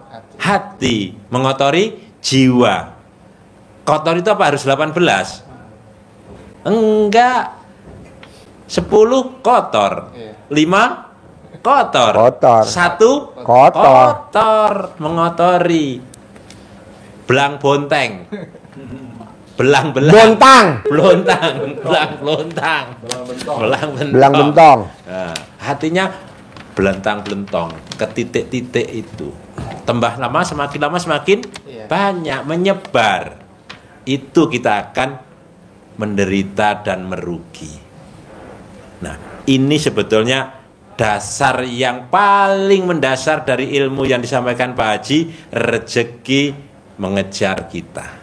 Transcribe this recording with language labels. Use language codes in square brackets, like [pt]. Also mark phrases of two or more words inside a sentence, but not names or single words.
[id] Hati. Mengotori jiwa. Kotor itu apa? Harus 18? Enggak. 10 kotor. 5 kotor. Kotor. 1 Kotor. kotor. Mengotori. Belang bonteng. Belang-belang. Bontang. Belontang. Belang-belontang. Belang bentong. Nah, hatinya belentang-belentong ke titik-titik itu. Tambah lama semakin banyak menyebar. Itu kita akan menderita dan merugi. Nah, ini sebetulnya dasar yang paling mendasar dari ilmu yang disampaikan Pak Haji, rezeki mengejar kita.